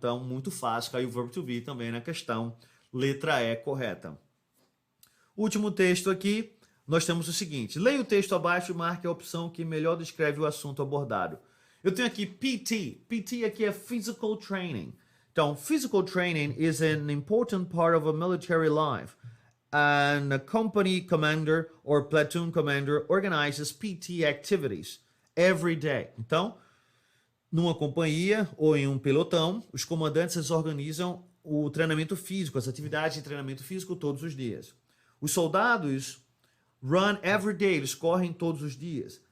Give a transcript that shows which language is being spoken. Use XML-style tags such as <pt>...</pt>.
<pt>Então, muito fácil, caiu o verbo to be também na questão, letra E correta. Último texto aqui, nós temos o seguinte, leia o texto abaixo e marque a opção que melhor descreve o assunto abordado. Eu tenho aqui PT, PT aqui é Physical Training. Então,</pt> <en>physical training is an important part of a military life. And a company commander or platoon commander organizes PT activities every day.</en> <pt>Então, numa companhia ou em um pelotão, os comandantes organizam o treinamento físico, as atividades de treinamento físico todos os dias. Os soldados</pt> <en>run every day,</en> <pt>eles correm todos os dias.</pt>